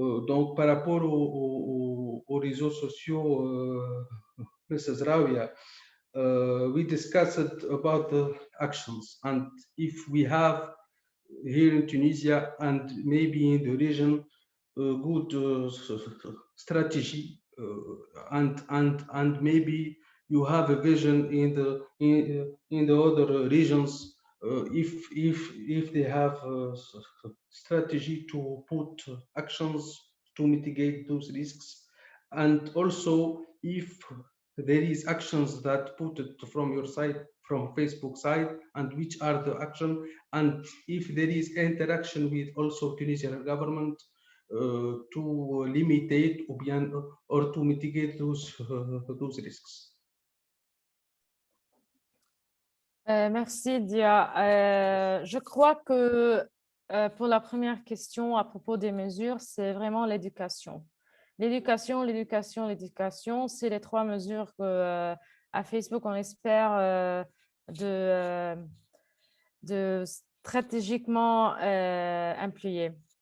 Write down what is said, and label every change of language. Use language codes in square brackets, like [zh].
[fr] Donc, par rapport aux réseaux sociaux, Mrs. [en] Rawia, we discussed about the actions, and if we have here in Tunisia and maybe in the region good strategy, and maybe you have a vision in the other regions, if they have a strategy to put actions to mitigate those risks, and also if there is actions that put it from your side, from Facebook side, and which are the action, and if there is interaction with also Tunisian government to limit or to mitigate those risks. [fr] Merci, Dia. Je crois que pour la première question à propos des mesures, c'est vraiment l'éducation. L'éducation, c'est les trois mesures que à Facebook, on espère de stratégiquement impliquer.